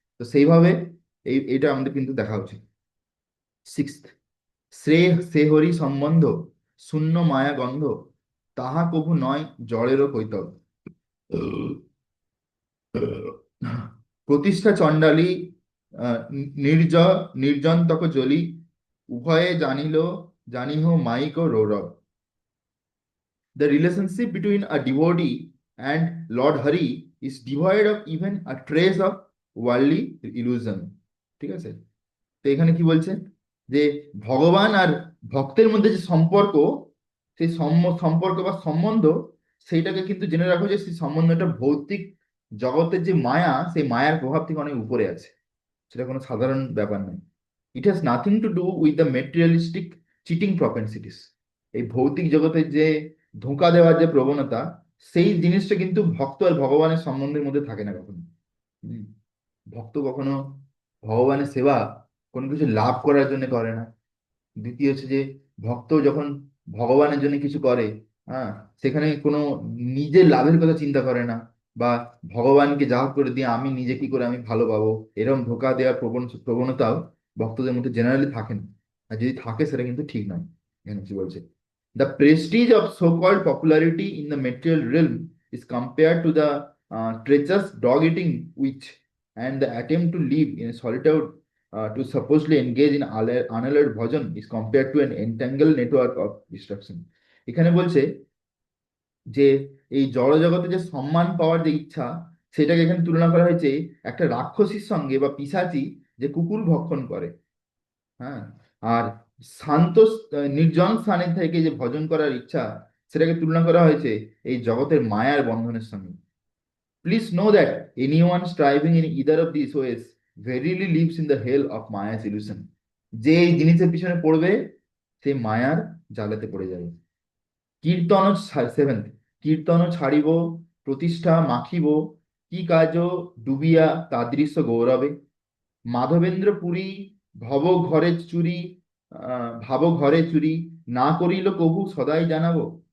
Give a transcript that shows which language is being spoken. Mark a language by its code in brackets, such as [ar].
[bn] তো সেইভাবে এইটা আমাদের কিন্তু দেখা উচিত। সিক্স, শ্রেয় সে হরি সম্বন্ধ, শূন্য মায়া গন্ধ, তাহা কভু নয় জড়েরও কৈতব। প্রতিষ্ঠা চণ্ডালী, নির্জ নির্জন্তক জলি, উভয়ে জানিল, জানিহ mic O রৌরব। [en] The relationship between a devotee and Lord Hari is devoid of even a trace of worldly illusion. [bn] ঠিক আছে, তো এখানে কি বলছে, যে ভগবান আর ভক্তের মধ্যে যে সম্পর্ক, সেই সম্পর্ক বা সম্বন্ধ, সেইটাকে কিন্তু জেনে রাখো যে সেই সম্বন্ধটা ভৌতিক জগতের যে মায়া, সেই মায়ার প্রভাব থেকে অনেক উপরে আছে। সেটা কোনো সাধারণ ব্যাপার নয়। [en] It has nothing to do with the materialistic cheating propensities. [bn] এই ভৌতিক জগতের যে ধোঁকা দেওয়ার যে প্রবণতা, সেই জিনিসটা কিন্তু ভক্ত আর ভগবানের সম্বন্ধের মধ্যে থাকে না কখনো। হুম। ভক্ত কখনো ভগবানের সেবা কোনো কিছু লাভ করার জন্য করে না। দ্বিতীয় হচ্ছে যে ভক্ত যখন ভগবানের জন্য কিছু করে, হ্যাঁ, সেখানে কোনো নিজের লাভের কথা চিন্তা করে না, বা ভগবানকে যা হোক করে দিয়ে আমি নিজে কি করে আমি ভালো পাবো, এরকম ধোঁকা দেওয়ার প্রবণতাও ভক্তদের মধ্যে জেনারেলি থাকে না। আর যদি থাকে সেটা কিন্তু ঠিক নয়। এখানে কি বলছে, [en] The prestige of so called popularity in the material realm is compared to the treacherous dog eating witch, and the attempt to live in a solitude to supposedly engage in unalloyed bhajan is compared to an entangled network of destruction. [bn] এখানে বলছে যে এই জড়জগতে যে সম্মান পাওয়ার যে ইচ্ছা, সেটাকে এখানে তুলনা করা হয়েছে একটা রাক্ষসীর সঙ্গে বা পিশাচি যে কুকুর ভক্ষণ করে। হ্যাঁ, আর শান্ত নির্জন স্থানে থেকে যে ভজন করার ইচ্ছা, সেটাকে তুলনা করা হয়েছে এই জগতের মায়ার বন্ধনের সঙ্গে। [en] Please know that anyone striving in either of these ways verily lives in the hell of Maya's illusion. [bn] যে এই জিনিসের পিছনে পড়বে, সে মায়ার জালেতে পড়ে যাবে। কীর্তন, সেভেন্থ, কীর্তন ছাড়িব, প্রতিষ্ঠা মাখিব, কি কাজ ডুবিয়া তাদৃশ গৌরবে, মাধবেন্দ্র পুরী ভব ঘরে চুরি, ভাব ঘরে চুরি, না করিল কভু সদাই জানাবো।